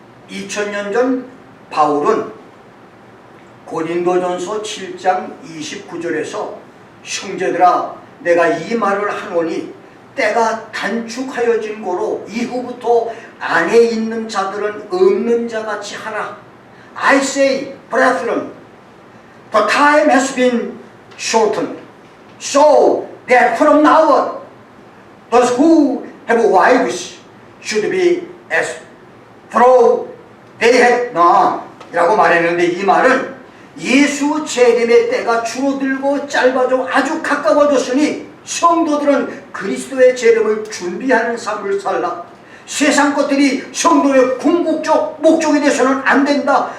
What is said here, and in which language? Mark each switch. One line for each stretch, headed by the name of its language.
Korean: 2000년 전 바울은 고린도전서 7장 29절에서 형제들아 내가 이 말을 하노니 때가 단축하여진 고로 이후부터 안에 있는 자들은 없는 자같이 하라.
English: I say, brethren, the time has been shortened, so that from now on those who have wives should be as though they had none
Korean: 이라고 말했는데, 이 말은 예수 재림의 때가 줄어들고 짧아져 아주 가까워졌으니 성도들은 그리스도의 재림을 준비하는 삶을 살라. 세상 것들이 성도의 궁극적 목적이 돼서는 안 된다.